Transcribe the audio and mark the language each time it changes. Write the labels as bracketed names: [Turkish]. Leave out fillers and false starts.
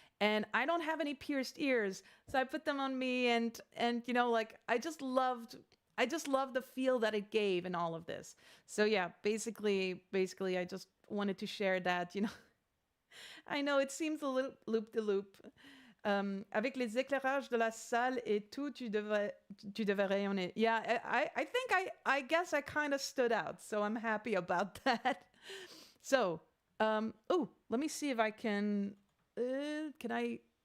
[English] And I don't have any pierced ears, so I put them on me, and like I just loved the feel that it gave in all of this. So yeah, basically I just wanted to share that, I know it seems a little loop-de-loop. [French] Avec les éclairages de la salle et tout, tu devais rayonner. [English] Yeah, I guess I kind of stood out, so I'm happy about that. So, let me see if I can I?